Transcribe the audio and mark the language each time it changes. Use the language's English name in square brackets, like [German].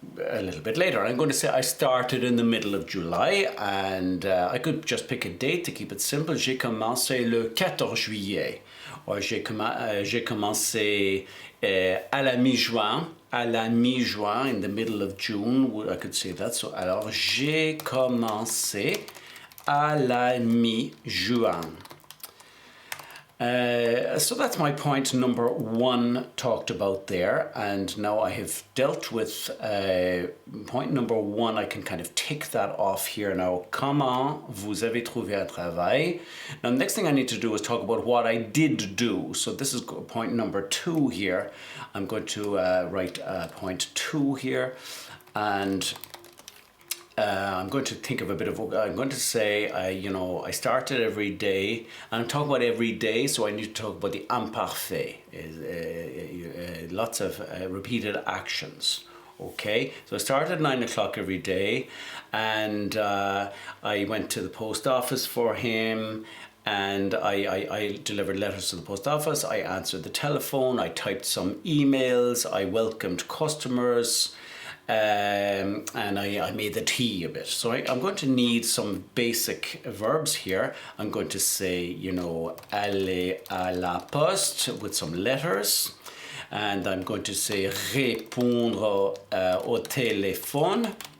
[English] a little bit later. I'm going to say I started in the middle of July, and I could just pick a date to keep it simple. [French] J'ai commencé le 14 juillet, or j'ai commencé à la mi-juin, [English] in the middle of June. I could say that. [French] So, alors, j'ai commencé à la mi-juin. [English] So that's my point number 1 talked about there, and now I have dealt with point number 1. I can kind of tick that off here now. [French] Comment vous avez trouvé un travail? [English] Now the next thing I need to do is talk about what I did do. So this is point number 2 here. I'm going to write point 2 here, and I'm going to think of a bit of, I'm going to say, I started every day, and I'm talking about every day, so I need to talk about the imparfait, lots of repeated actions. Okay, so I started at 9 o'clock every day, and I went to the post office for him, and I delivered letters to the post office, I answered the telephone, I typed some emails, I welcomed customers, and I made the tea a bit. So I'm going to need some basic verbs here. I'm going to say, [French] aller à la poste [English] with some letters. And I'm going to say [French] répondre au téléphone.